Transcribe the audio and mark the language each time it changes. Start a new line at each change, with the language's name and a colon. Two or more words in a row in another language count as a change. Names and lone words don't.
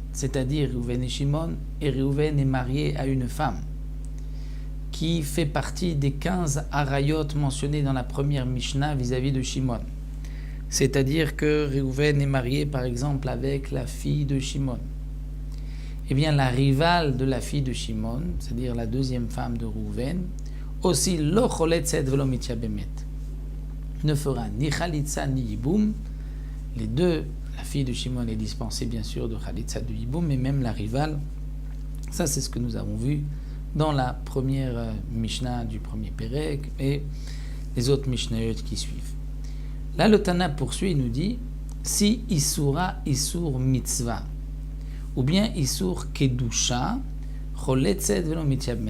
French: C'est-à-dire Reuven et Shimon, et Reuven est marié à une femme qui fait partie des 15 arayot mentionnés dans la première Mishnah vis-à-vis de Shimon. C'est-à-dire que Reuven est marié par exemple avec la fille de Shimon. Eh bien la rivale de la fille de Shimon, c'est-à-dire la deuxième femme de Reuven, aussi
Hebrew: לא חולצת ולא מתייבמת,
French: ne fera ni chalitza ni yiboum. Les deux, la fille de Shimon est dispensée bien sûr de chalitza de yiboum, mais même la rivale, ça c'est ce que nous avons vu dans la première Mishnah du premier Pérec et les autres Mishnayot qui suivent. Là, le Tana poursuit et nous dit si
Hebrew: איסורא איסור מצוה
French: ou bien
Hebrew: איסור קדושה, חולצת ולא מתייבמת.